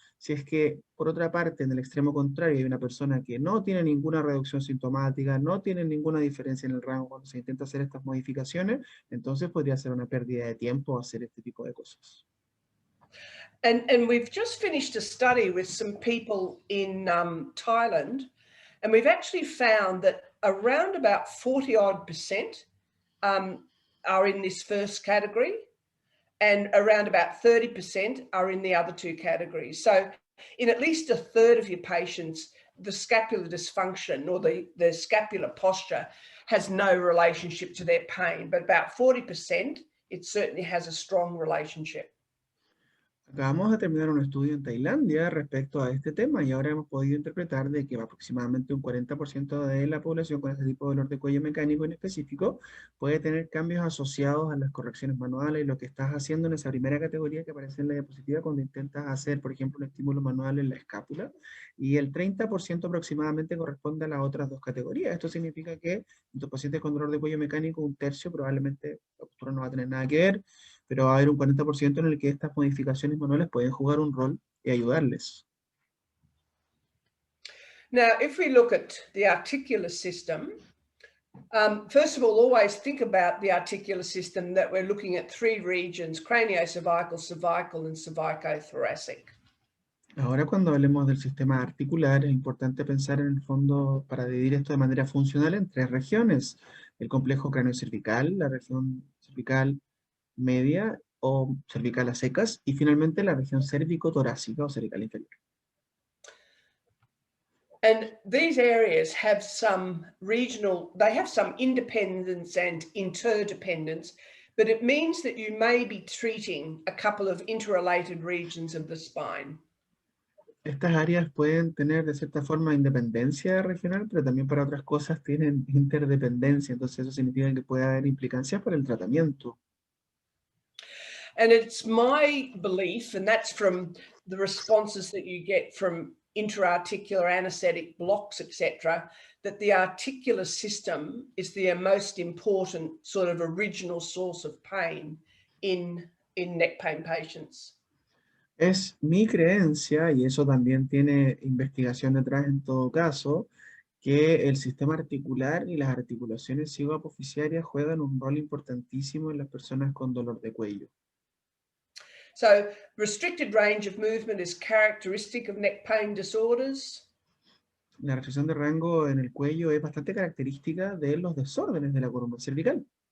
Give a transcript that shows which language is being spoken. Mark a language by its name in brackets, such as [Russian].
[Spanish] Si es que, por otra parte, en el extremo contrario, hay una persona que no tiene ninguna reducción sintomática, no tiene ninguna diferencia en el rango cuando se intenta hacer estas modificaciones, entonces podría ser una pérdida de tiempo hacer este tipo de cosas. [English] And we've just finished a study with some people in Thailand, and we've actually found that around about 40% are in this first category, and around about 30% are in the other two categories. So in at least a third of your patients, the scapular dysfunction or the scapular posture has no relationship to their pain, but about 40%, it certainly has a strong relationship. [Spanish] Acabamos de terminar un estudio en Tailandia respecto a este tema y ahora hemos podido interpretar de que aproximadamente un 40% de la población con este tipo de dolor de cuello mecánico en específico puede tener cambios asociados a las correcciones manuales y lo que estás haciendo en esa primera categoría que aparece en la diapositiva cuando intentas hacer, por ejemplo, un estímulo manual en la escápula y el 30% aproximadamente corresponde a las otras dos categorías. Esto significa que en tus pacientes con dolor de cuello mecánico, un tercio probablemente la postura no va a tener nada que ver, pero va a haber un 40% en el que estas modificaciones manuales pueden jugar un rol y ayudarles. [English] Now, if we look at the articular system, first of all, always think about the articular system that we're looking at three regions: craniocervical, cervical, and cervicothoracic. [Spanish] Ahora cuando hablemos del sistema articular, es importante pensar en el fondo para dividir esto de manera funcional en tres regiones: el complejo craniocervical, la región cervical media o cervical a secas, y finalmente la región cérvico-torácica o cervical inferior. [English] And these areas have some they have some independence and interdependence, but it means that you may be treating a couple of interrelated regions of the spine. [Spanish] Estas áreas pueden tener de cierta forma independencia regional, pero también para otras cosas tienen interdependencia, entonces eso significa que puede haber implicancias para el tratamiento. [English] And it's my belief, and that's from the responses that you get from intra-articular anesthetic blocks, etc., that the articular system is the most important sort of original source of pain in neck pain patients. [Spanish] Es mi creencia, y eso también tiene investigación detrás en todo caso, que el sistema articular y las articulaciones cigoapofisiarias juegan un rol importantísimo en las personas con dolor de cuello. [English] So restricted range of movement is characteristic of neck pain disorders. [Spanish] La restricción de rango en el cuello es bastante característica de los desórdenes de la columna cervical.